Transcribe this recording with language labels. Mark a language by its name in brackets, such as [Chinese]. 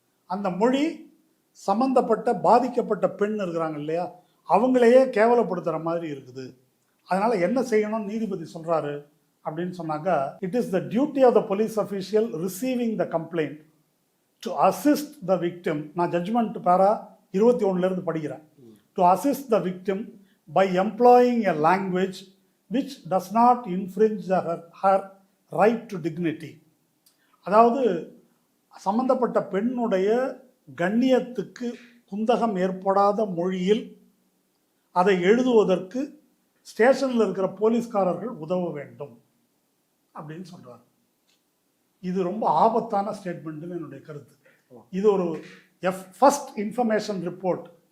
[Tamil] அந்த மொழி சம்மந்தப்பட்ட பாதிக்கப்பட்ட பெண் இருக்கிறாங்க இல்லையா, அவங்களையே கேவலப்படுத்துகிற மாதிரி இருக்குது. அதனால் என்ன செய்யணும்னு நீதிபதி சொல்கிறாரு அப்படின்னு சொன்னாக்கா, [English] It is the duty of the police official receiving the complaint to assist the victim. [Tamil] நான் ஜட்ஜ்மெண்ட் பேரா 21 படிக்கிறேன். [English] To assist the victim by employing a language which does not infringe her right to dignity. [Tamil] அதாவது சம்பந்தப்பட்ட பெண்ணுடைய கண்ணியத்துக்கு குந்தகம் ஏற்படாத மொழியில் அதை எழுதுவதற்கு ஸ்டேஷனில் இருக்கிற போலீஸ்காரர்கள் உதவ வேண்டும் அப்படின்னு சொல்றாரு. இது ரொம்ப ஆபத்தான ஸ்டேட்மெண்ட்னு என்னுடைய கருத்து. இது ஒரு ஃபர்ஸ்ட் இன்ஃபர்மேஷன் ரிப்போர்ட்.